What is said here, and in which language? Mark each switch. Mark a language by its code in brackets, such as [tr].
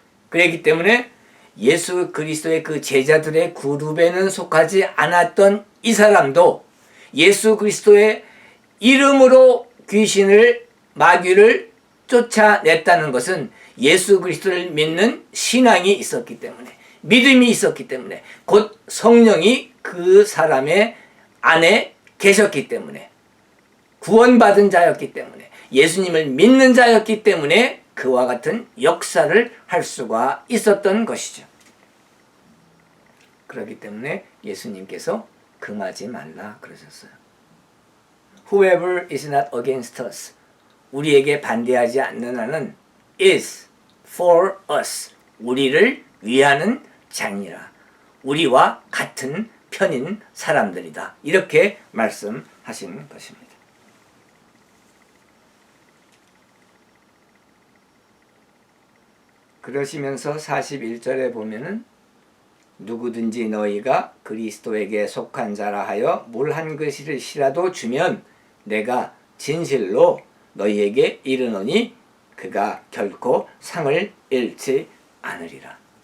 [ko] 그렇기 때문에 예수 그리스도의 그 제자들의 그룹에는 속하지 않았던 이 사람도 예수 그리스도의 이름으로 귀신을, 마귀를 쫓아냈다는 것은 예수 그리스도를 믿는 신앙이 있었기 때문에, 믿음이 있었기 때문에, 곧 성령이 그 사람의 안에 계셨기 때문에, 구원받은 자였기 때문에, 예수님을 믿는 자였기 때문에 그와 같은 역사를 할 수가 있었던 것이죠. 그렇기 때문에 예수님께서 금하지 말라 그러셨어요. [en] Whoever is not against us, [ko] 우리에게 반대하지 않는 한은 [en] is for us, [ko] 우리를 위하는 자니라. 우리와 같은 편인 사람들이다. 이렇게 말씀하신 것입니다. 그러시면서 41절에 보면은 누구든지 너희가 그리스도에게 속한 자라 하여 물 한 그릇이라도 주면 내가 진실로 너희에게 이르노니 그가 결코 상을 잃지 않으리라.